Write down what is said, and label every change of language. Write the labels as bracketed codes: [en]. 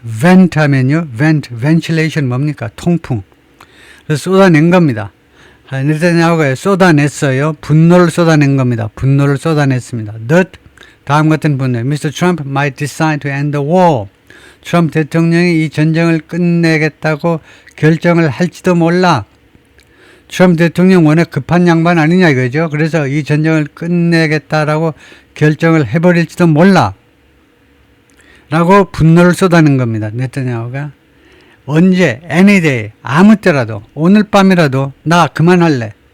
[ko] vent 하면요, ventilation 뭡니까? 통풍. 그래서 쏟아낸 겁니다. 네타냐후가 쏟아냈어요. 분노를 쏟아낸 겁니다. 분노를 쏟아냈습니다. That, 다음 같은 분노. [en] Mr. Trump might decide to end the war. [ko] 트럼프 대통령이 이 전쟁을 끝내겠다고 결정을 할지도 몰라. 트럼프 대통령 워낙 급한 양반 아니냐 이거죠. 그래서 이 전쟁을 끝내겠다라고 결정을 해버릴지도 몰라. 라고 분노를 쏟아낸 겁니다. 네타냐후가. 언제, [en] any day, [ko] 아무 때라도, 오늘 밤이라도 나 그만할래.